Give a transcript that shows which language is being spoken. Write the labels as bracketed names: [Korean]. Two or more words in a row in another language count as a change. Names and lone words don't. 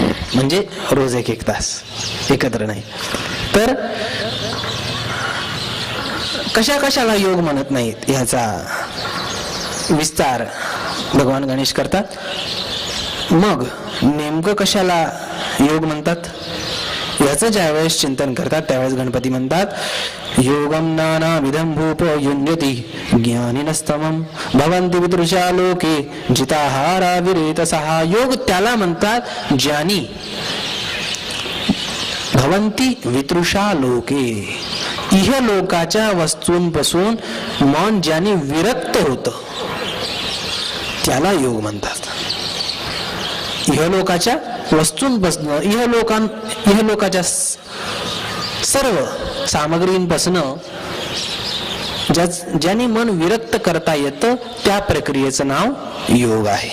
[Marathi] म्हणजे रोज एक तास एकत्र नाही. तर कशा कशाला योग म्हणत नाहीत ह्याचा विस्तार भगवान गणेश करतात. मग नेमकं कशाला योग म्हणतात याचं ज्यावेळेस चिंतन करतात त्यावेळेस गणपती म्हणतात [Sanskrit] योगम नानाविधं भूप युञ्जति ज्ञानिनस्तमं भवन्ति विदृशा लोके जिताहारा विरेतसः. [Marathi] योग त्याला म्हणतात [Sanskrit] ज्ञानी भवन्ति वितृषा लोके. [Marathi] इहलोकाच्या वस्तूंपासून मन ज्याने विरक्त होतं त्याला योग म्हणतात. इहलोकाच्या वस्तूंपासून इहलोकाच्या सर्व सामग्रींपासून ज्याने मन विरक्त करता येतं त्या प्रक्रियेचं नाव योग आहे.